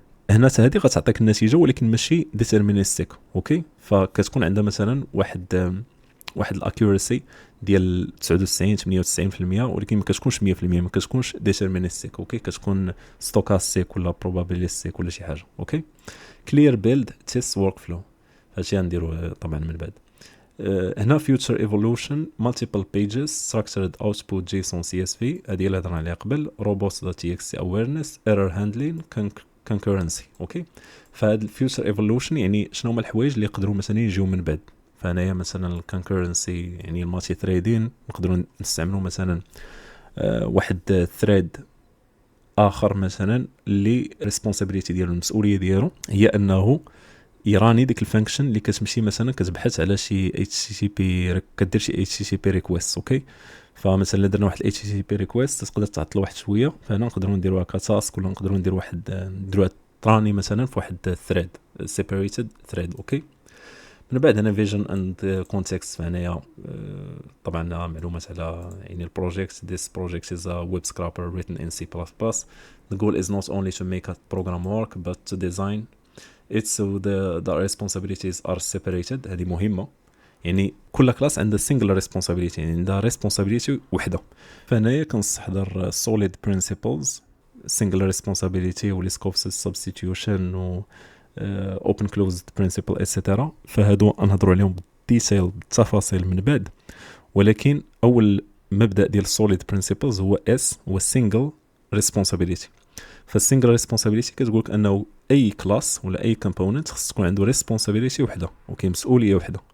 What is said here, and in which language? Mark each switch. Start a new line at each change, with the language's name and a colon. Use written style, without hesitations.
Arabic: هنا هذه غتعطيك النتيجه ولكن ماشي ديترمينستيك. فكتكون عندها مثلا واحد الاكيورسي ديال 99 98%، ولكن ما كتكونش 100%، ما كتكونش ديترمينستيك. كتكون ستوكاستيك ولا بروبابيليستيك ولا شي حاجه. كلير بيلد تيست ورك فلو، هادشي غنديرو طبعا من بعد.
English: هنا future evolution multiple pages structured output JSON CSV،
Arabic: هذه اللي هضرنا عليها قبل.
English: robust.txt awareness error handling concurrency.
Arabic: فهاد future evolution يعني شنو هما الحوايج اللي يقدروا مثلا يجيو من بعد. فهنايا مثلا concurrency يعني المالتي ثريدين، نقدروا نستعملوا مثلا واحد ثريد اخر مثلا اللي responsibility ديالو، المسؤوليه ديالو هي انه يراني ديك الفانكشن اللي كتمشي مثلا كتبحث على شي HTTP، كدير شي HTTP ريكويست. فمثلا الا درنا واحد HTTP ريكويست تقدر تعطل واحد شويه، فهنا نقدروا نديروها كتاسك ولا نقدروا نديروها تراني مثلا في واحد ثريد سيبريتد ثريد. من بعد هنا فيجن اند كونتكست، فهنايا طبعا معلومات على يعني البروجيكت.
English: this project is a web scraper written in C++. the goal is not only to make a program work but to design it so the responsibilities are separated.
Arabic: هذه مهمة، يعني كل كلاس عنده single responsibility، يعني عندها responsibility وحدة. فهنايا كنستحضر
English: solid principles single responsibility و scope substitution و open closed principle etc.
Arabic: فهادو نهضروا عليهم بالديتيل بالتفاصيل من بعد، ولكن أول مبدأ ديال solid principles هو S، هو single responsibility. فالسينجل ريسبونسابيلتي كتقولك انه اي كلاس ولا اي كومبوننت خص تكون عنده ريسبونسابيلتي وحده، مسؤوليه وحده.